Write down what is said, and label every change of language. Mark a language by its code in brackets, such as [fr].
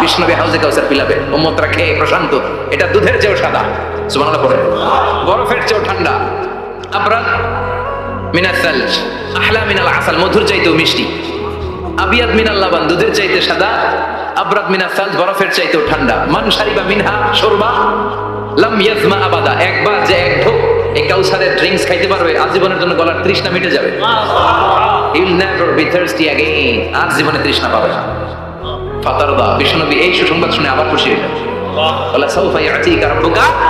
[bn] বিশ্বনবী হাউজে কাউসার পিলাবে, উম্মতরা খেয়ে প্রশান্ত। এটা দুধের চেয়েও সাদা, সুবহানাল্লাহ পড়ে, বরফের চেয়েও ঠান্ডা, [ar] আবরাদ মিনাস সালজ, আহলা মিনাল আসাল, [bn] মধুর চাইতেও মিষ্টি, [ar] আবিয়াদ মিনাল লাবান, [bn] দুধের চাইতে সাদা, [ar] আবরাদ মিনাস সালজ, [bn] বরফের চাইতেও ঠান্ডা। [ar] মান শারিবা মিনহা শুরবা লাম ইয়াজমা আবাদা, [bn] একবার যে এক ঢোক এই কাউসারের ড্রিঙ্কস খাইতে পারবে, আজীবনের জন্য গলার তৃষ্ণা মিটে যাবে। [en] He will never be thirsty again, [bn] আর জীবনে তৃষ্ণা পাবে না। ফাতারদা, বিশ্বনবী এই সুসংবাদ শুনে আবার খুশি হলেন। বলে [ar] সাউফা ইয়াতিকা রাব্বুকা।